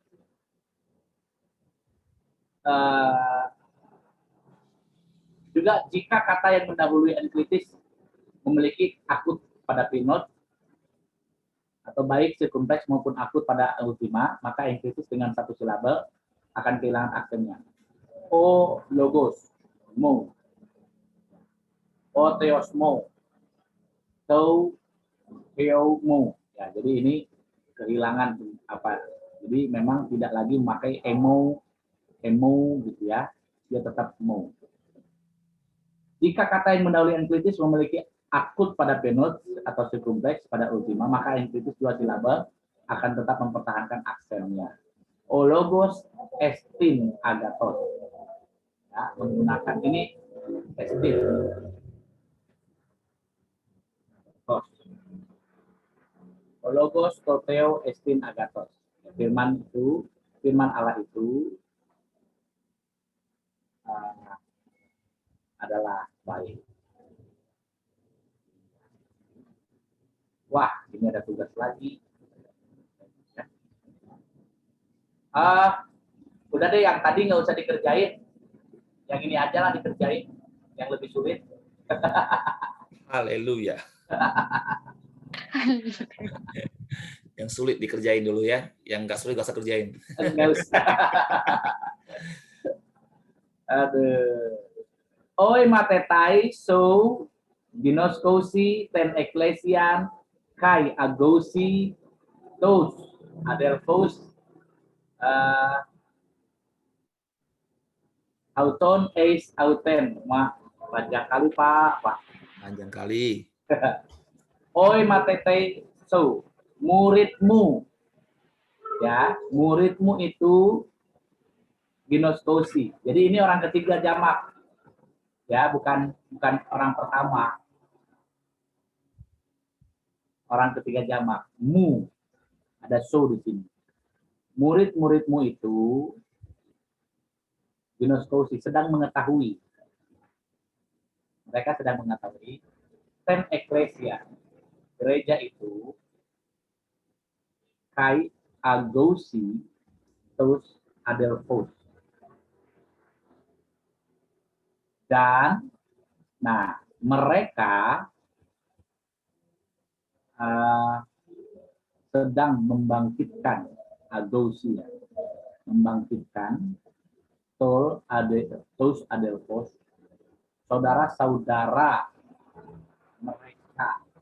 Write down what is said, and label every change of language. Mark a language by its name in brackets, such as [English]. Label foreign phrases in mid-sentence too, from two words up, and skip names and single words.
[Indonesian] Juga jika kata yang mendahului enklitis memiliki akut pada pinot atau baik sirkumfleks maupun akut pada ultima, maka enklitis dengan satu silabel akan kehilangan aksennya. [Greek] ὁ λόγος μου, ὁ θεός μου, τῷ θεῷ μου. [Indonesian] Ya, jadi ini kehilangan apa? Jadi memang tidak lagi memakai emo gitu ya, dia tetap mo. Jika kata yang mendahului enklitis memiliki akut pada penut atau sirkumfleks pada ultima, maka enklitis dua silabel akan tetap mempertahankan aksennya. [Greek] ὁ λόγος ἐστὶν ἀγαθός. [Indonesian] Ya, menggunakan ini estin. [Greek] ὁ λόγος τοῦ θεοῦ ἐστιν ἀγαθός. [Indonesian] Firman Allah itu adalah baik. Wah, ini ada tugas lagi. Udah deh, yang tadi nggak usah dikerjain. Yang ini aja lah dikerjain. Yang lebih sulit. Haleluya. Yang sulit dikerjain dulu ya. Yang nggak sulit nggak usah kerjain. Nggak usah. Aduh. [Greek] οἱ μαθηταί σου γινώσκουσι τὴν ἐκκλησίαν καὶ ἄγουσι τοὺς ἀδελφοὺς αὐτῶν εἰς αὐτήν [Indonesian] Panjang kali Pak. Panjang kali. [Greek] οἱ μαθηταί σου. [Indonesian] Muridmu. Ya, muridmu itu ginoskosi. Jadi ini orang ketiga jamak. Ya, bukan orang pertama. Orang ketiga jamak. Mu. Ada so di sini. Murid-muridmu itu ginoskosi, sedang mengetahui. Mereka sedang mengetahui. [Greek] τὴν ἐκκλησία. [Indonesian] Gereja itu [Greek] καὶ ἄγουσι τοὺς ἀδελφούς. [Indonesian] Dan nah mereka sedang membangkitkan agosia, membangkitkan [Greek] τοὺς ἀδελφούς, [Indonesian] saudara-saudara mereka.